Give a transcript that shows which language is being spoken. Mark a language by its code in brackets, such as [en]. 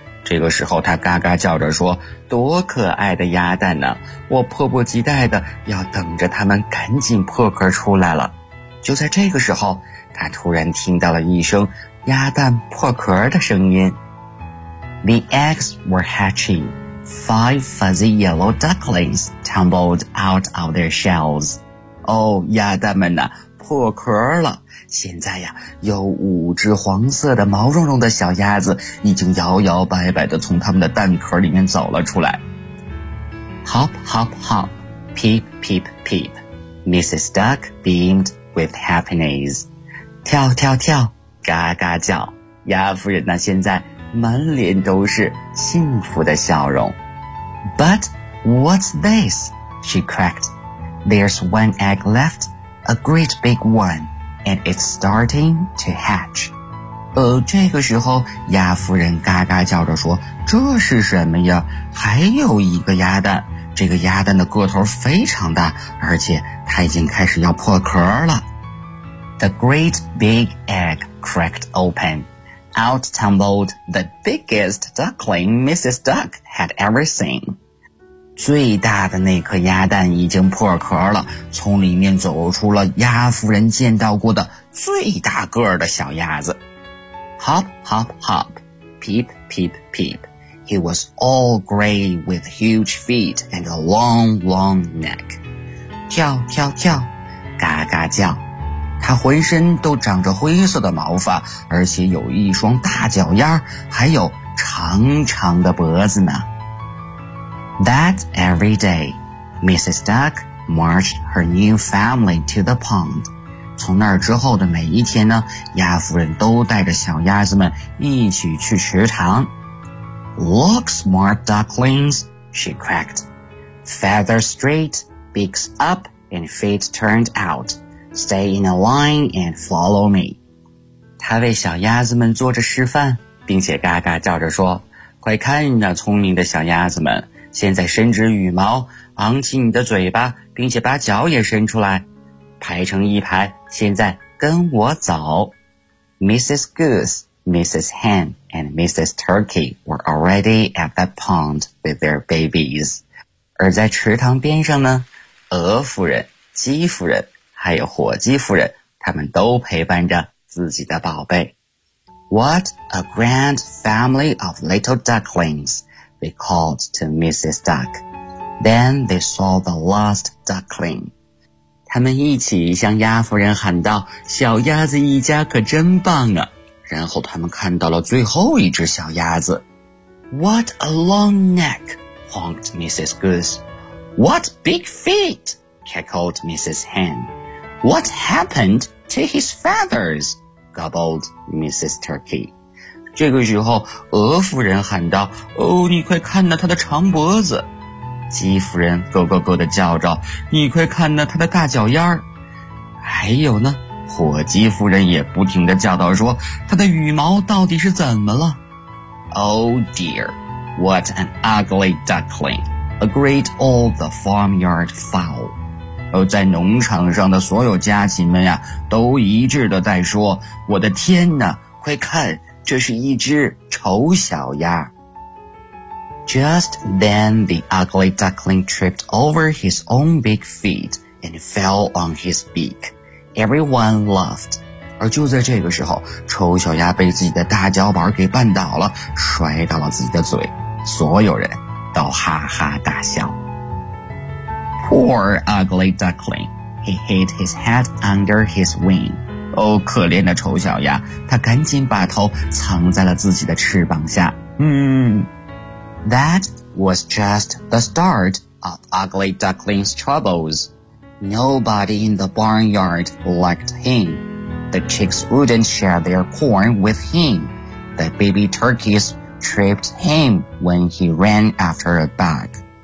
[zh] 这个时候，她嘎嘎叫着说，多可爱的鸭蛋呢，我迫不及待的要等着它们赶紧破壳出来了。就在这个时候，她突然听到了一声鸭蛋破壳的声音。 [en] The eggs were hatching. Five fuzzy yellow ducklings tumbled out of their shells. [zh] 哦，鸭蛋们呢，破壳了。现在呀，有五只黄色的毛茸茸的小鸭子已经摇摇摆摆地从它们的蛋壳里面走了出来。 [en] Hop, hop, hop. Peep, peep, peep. Mrs. Duck beamed with happiness. [zh] 跳跳跳嘎嘎叫，鸭夫人呢现在满脸都是幸福的笑容。 [en] But what's this? She cracked. There's one egg left, a great big one, and it's starting to hatch. [zh] 这个时候鸭夫人嘎嘎叫着说，这是什么呀？还有一个鸭蛋，这个鸭蛋的个头非常大，而且它已经开始要破壳了。 [en] The great big egg cracked open. Out tumbled the biggest duckling Mrs. Duck had ever seen. [zh] 最大的那颗鸭蛋已经破壳了，从里面走出了鸭夫人见到过的最大个儿的小鸭子。 [en] hop, hop, hop, peep, peep, peep. He was all gray with huge feet and a long, long neck. [zh] 跳跳跳，嘎嘎叫。他浑身都长着灰色的毛发，而且有一双大脚丫，还有长长的脖子呢。 [en] That every day, Mrs. Duck marched her new family to the pond. [zh] 从那儿之后的每一天呢，鸭夫人都带着小鸭子们一起去池塘。 [en] Look smart ducklings, she cracked. Feathers straight, beaks up, and feet turned out. Stay in a line and follow me. [zh] 她为小鸭子们做着示范，并且嘎嘎叫着说，快看啊，聪明的小鸭子们，现在伸直羽毛，昂起你的嘴巴，并且把脚也伸出来，排成一排，现在跟我走。 [en] Mrs. Goose, Mrs. Hen, and Mrs. Turkey were already at the pond with their babies. [zh] 而在池塘边上呢，鹅夫人、鸡夫人还有火鸡夫人，他们都陪伴着自己的宝贝。 [en] What a grand family of little ducklings, they called to Mrs. Duck. Then they saw the last duckling. [zh] 他们一起向鸭夫人喊道，小鸭子一家可真棒啊。然后他们看到了最后一只小鸭子。 [en] What a long neck, honked Mrs. Goose. What big feet, cackled Mrs. Hen. What happened to his feathers? Gobbled Mrs. Turkey. [zh] 这个时候，鹅夫人喊道，哦，你快看那他的长脖子。鸡夫人咯咯咯地叫着，你快看那他的大脚丫。还有呢，火鸡夫人也不停地叫道，说他的羽毛到底是怎么了。 [en] Oh dear, what an ugly duckling, agreed all the farmyard fowl. [zh] 而在农场上的所有家禽们呀，都一致地在说，我的天哪，快看，这是一只丑小鸭。 [en] Just then the ugly duckling tripped over his own big feet and fell on his beak. Everyone laughed. [zh] 而就在这个时候，丑小鸭被自己的大脚板给绊倒了，摔到了自己的嘴，所有人都哈哈大笑。 [en] Poor ugly duckling, he hid his head under his wing. [zh] 哦，可怜的丑小鸭，他赶紧把头藏在了自己的翅膀下。 [en] That was just the start of ugly duckling's troubles. Nobody in the barnyard liked him. The chicks wouldn't share their corn with him. The baby turkeys tripped him when he ran after a bug.